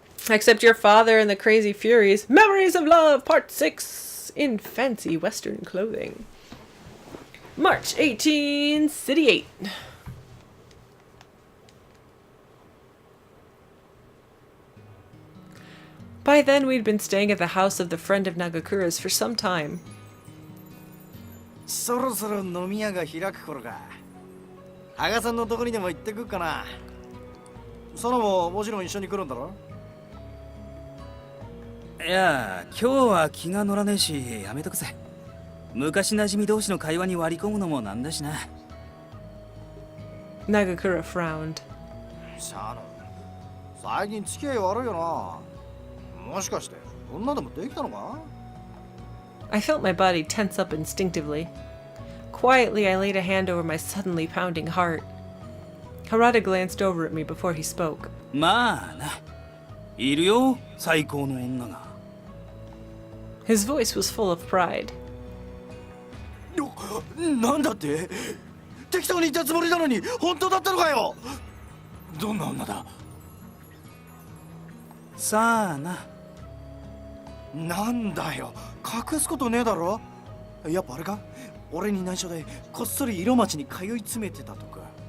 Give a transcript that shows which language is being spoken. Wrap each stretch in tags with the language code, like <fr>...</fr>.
<en>Except your father and the crazy Furies. Memories of Love, Part 6, in fancy Western clothing. March 1868. By then, we'd been staying at the house of the friend of Nagakura's for some time.</en> <ja>そろそろ飲み屋が開く頃か。羽賀さんのとこにでも行ってくっかな。ソノももちろん一緒に来るんだろ。いや、今日は気が乗らねえし、やめとくぜ。昔馴染み同士の会話に割り込むのもなんだしな。</ja> <en>Nagakura frowned.</en> <ja>シャノ、最近付き合い悪いよな。もしかして女でもできたのか？</ja> <en>I felt my body tense up instinctively. Quietly, I laid a hand over my suddenly pounding heart. Harada glanced over at me before he spoke.</en> <ja>まあな、いるよ、最高の女が。</ja> <en>His voice was full of pride.</en> <ja>なんだって？適当に言ったつもりなのに本当だったのかよ。どんな女だ？さあな。なんだよ、隠すことねえだろ。やっぱあれか？俺に内緒でこっそり色町に通い詰めてたとか。</ja>